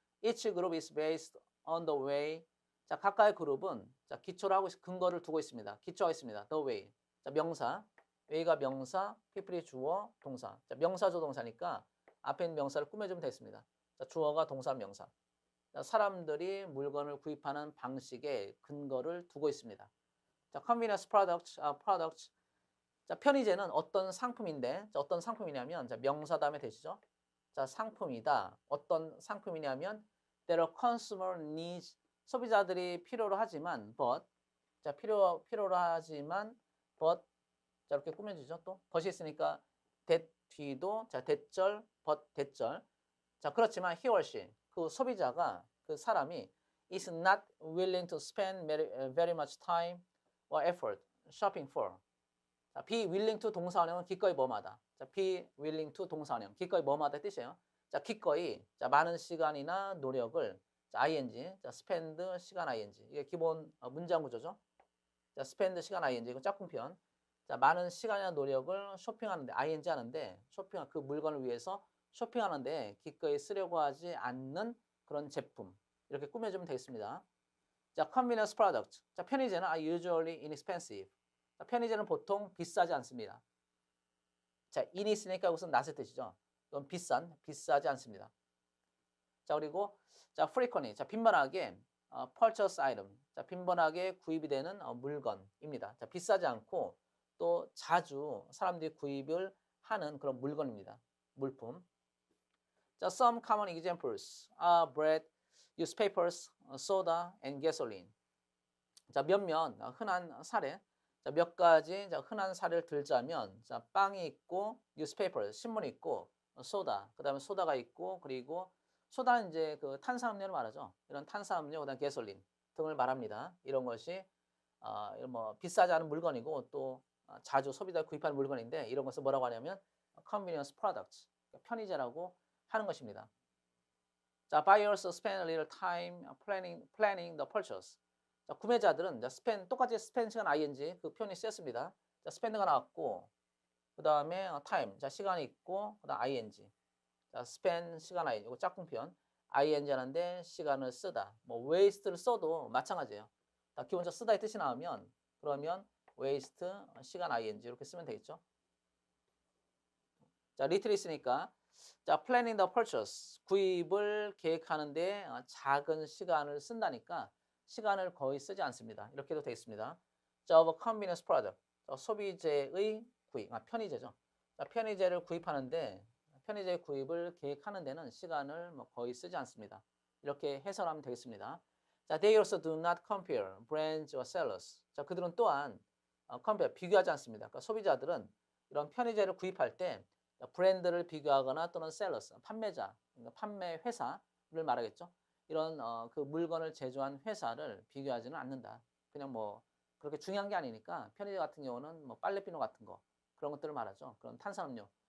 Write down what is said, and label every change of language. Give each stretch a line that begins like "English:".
English: Each group is based on the way.
Korean: 자, 각각의 그룹은 자, 기초를 하고 근거를 두고 있습니다. 기초하고 있습니다.
English: The way.
Korean: 자, 명사. way가 명사, people이 주어, 동사. 자, 명사조 동사니까 앞에 있는 명사를 꾸며주면 되겠습니다. 자, 주어가 동사, 명사. 자, 사람들이 물건을 구입하는 방식에 근거를 두고 있습니다.
English: 자, convenience products.
Korean: 자, 편의재는 어떤 상품인데, 자, 어떤 상품이냐면, 자, 명사 다음에 되시죠? 자, 상품이다. 어떤 상품이냐면,
English: there are consumer needs.
Korean: 소비자들이 필요로 하지만, 자, 필요로 하지만, 자, 이렇게 꾸며주죠. 또, but이 있으니까, that 뒤도, 자, 대절, 대절. 자, 그렇지만,
English: he or she.
Korean: 그 소비자가, 그 사람이,
English: is not willing to spend very much time or effort shopping for.
Korean: 자, be willing to 동사원형은 기꺼이 뭐마다.
English: 자, be willing to 동사원형.
Korean: 기꺼이 뭐마다 뜻이에요. 자, 기꺼이 자, 많은 시간이나 노력을 자, ing. 자, spend 시간 ing. 이게 기본 문장 구조죠. 자, spend 시간 ing. 이거 짝꿍편. 자, 많은 시간이나 노력을 쇼핑하는데 ing 하는데 쇼핑 그 물건을 위해서 쇼핑하는데 기꺼이 쓰려고 하지 않는 그런 제품. 이렇게 꾸며주면 되겠습니다.
English: 자, convenience product.
Korean: 자, 편의재는
English: are usually inexpensive.
Korean: 자, 편의재는 보통 비싸지 않습니다. 자, in이 있으니까 이것은 낫의 뜻이죠. 이건 비싸지 않습니다. 자, 그리고 자, frequently. 자, 빈번하게
English: purchase item.
Korean: 자, 빈번하게 구입이 되는 물건입니다. 자, 비싸지 않고 또 자주 사람들이 구입을 하는 그런 물건입니다. 물품.
English: 자, some common examples are bread, newspapers, soda, and gasoline.
Korean: 자, 몇몇 흔한 사례. 자, 몇 가지 자, 흔한 사례를 들자면 자, 빵이 있고 뉴스페이퍼 신문이 있고 소다 그다음에 소다가 있고 그리고 소다는 이제 그 탄산음료를 말하죠. 이런 탄산음료 그다음 게솔린 등을 말합니다. 이런 것이 뭐 비싸지 않은 물건이고 또 자주 소비자 구입하는 물건인데 이런 것을 뭐라고 하냐면
English: convenience products
Korean: 그러니까 편의재라고 하는 것입니다.
English: 자, buyers spend a little time planning the purchase.
Korean: 자, 구매자들은 자, 똑같이 spend 시간 ing 그 표현이 쓰였습니다. 자, spend가 나왔고 그 다음에 time 자, 시간이 있고 그 다음 ing 자, spend 시간 ing 이거 짝꿍 표현 ing 하는데 시간을 쓰다 뭐 waste를 써도 마찬가지예요. 자, 기본적으로 쓰다의 뜻이 나오면 그러면 waste 시간 ing 이렇게 쓰면 되겠죠. 자, little 있으니까 자, planning the purchase 구입을 계획하는데 작은 시간을 쓴다니까 시간을 거의 쓰지 않습니다. 이렇게도 되어 있습니다.
English: 자, of a convenience product.
Korean: 소비재의 구입, 편의제죠. 자, 편의제를 구입하는데 편의제 구입을 계획하는 데는 시간을 뭐 거의 쓰지 않습니다. 이렇게 해설하면 되겠습니다.
English: 자, they also do not compare brands or sellers.
Korean: 자, 그들은 또한 compare, 비교하지 않습니다. 그러니까 소비자들은 이런 편의제를 구입할 때 브랜드를 비교하거나 또는 sellers, 판매자, 그러니까 판매 회사를 말하겠죠. 이런 그 물건을 제조한 회사를 비교하지는 않는다. 그냥 뭐 그렇게 중요한 게 아니니까 편의제 같은 경우는 뭐 빨래비누 같은 거 그런 것들을 말하죠. 그런 탄산음료.